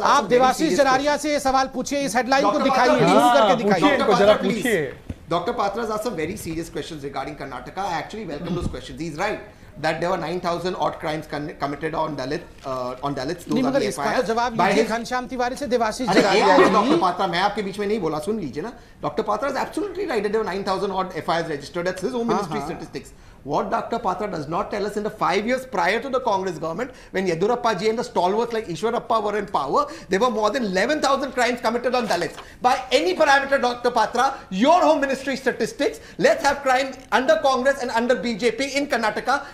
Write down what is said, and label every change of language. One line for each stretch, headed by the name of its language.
Hindi: आप देवाशीष जरारिया से ये सवाल पूछिए, इस हेडलाइन को दिखाइए, जूम करके दिखाइए.
English: Dr. Patra asked some very serious questions regarding Karnataka. I actually welcome those questions. He's right that there were 9,000 odd crimes committed on Dalits.
Hindi: नहीं, मगर इसका तो जवाब लीजिए घनश्याम तिवारी से, देवाशीष जरारिया. डॉक्टर पात्रा, मैं आपके बीच में नहीं बोला, सुन लीजिए ना.
English: Doctor Patra is absolutely right that there were 9,000 odd FIRs registered. That's his home ministry statistics. What Dr. Patra does not tell us, in the 5 years prior to the Congress government, when Yediyurappa ji and the stalwarts like Ishwarappa were in power, there were more than 11,000 crimes committed on Dalits. By any parameter, Dr. Patra, your home ministry statistics, let's have crime under Congress and under BJP in Karnataka.